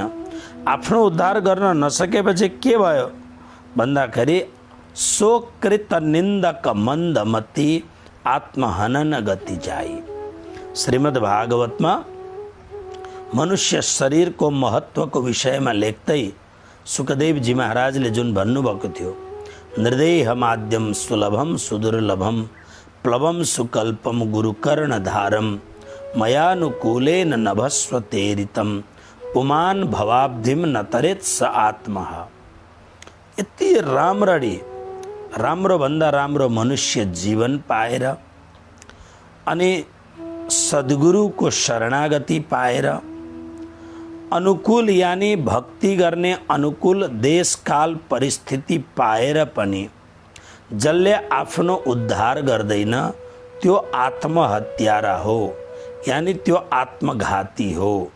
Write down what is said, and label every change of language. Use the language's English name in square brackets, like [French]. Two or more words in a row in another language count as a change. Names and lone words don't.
[Nepali] आफ्नो उद्धार गर्न नसकेपछि के भयो भन्दाखेरि [Sanskrit] सोकृत निन्दक मन्दमती आत्महनन गति जाई। [Nepali] श्रीमद् भागवतमा मनुष्य शरीरको महत्त्वको विषयमा लेख्दै सुखदेवजी महाराजले जुन भन्नुभएको थियो, [Sanskrit] निर्देहमाद्यम सुलभम सुदुर्लभम प्लवम सुकल्पम गुरुकर्णधारम मयानुकूलेन नभस्वतेरितम पुमान भवाब्धिम न तरेत स आत्मा। [Nepali] यति राम्ररी, राम्रो भन्दा राम्रो मनुष्य जीवन पाएर अनि सद्गुरु को शरणागति पाएर अनुकूल यानी भक्ति गर्ने अनुकूल देश काल परिस्थिति पाएर पनि जसले आफ्नो उद्धार गर्दैन त्यो आत्महत्यारा हो, यानी त्यो आत्मघाती हो।